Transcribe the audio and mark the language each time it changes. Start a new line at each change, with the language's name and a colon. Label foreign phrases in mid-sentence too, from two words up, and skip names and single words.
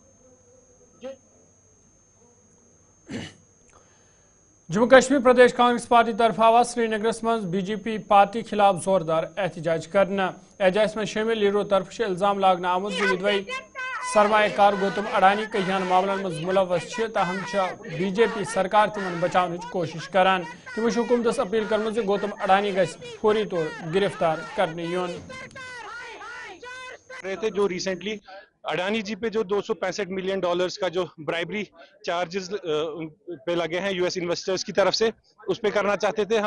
Kashmiri: जम्मू कश्मीर प्रदेश कांग्रेस पार्टी तरफ आवाज श्रीनगर मज बीजेपी पार्टी खिलाफ जोरदार एहतजाज करना। एहतजाज में शामिल लीडरों तरफ इल्जाम लागना आमुद यदवई सरमाकार गौतम अडानी कहियान मामलन मज मुलवस तहम बीजेपी सरकार तिमन बचाव कोशिश करान। तमो हुकूमतस अपील कर गौतम अडानी गस फौरी तौर गिरफ्तार करने योन।
Hindi: रहे थे जो रिसेंटली अडानी जी पे जो $265 मिलियन का जो
English: bribery charges
Hindi: पे लगे हैं
English: US investors
Hindi: की तरफ से, उस पे करना चाहते थे।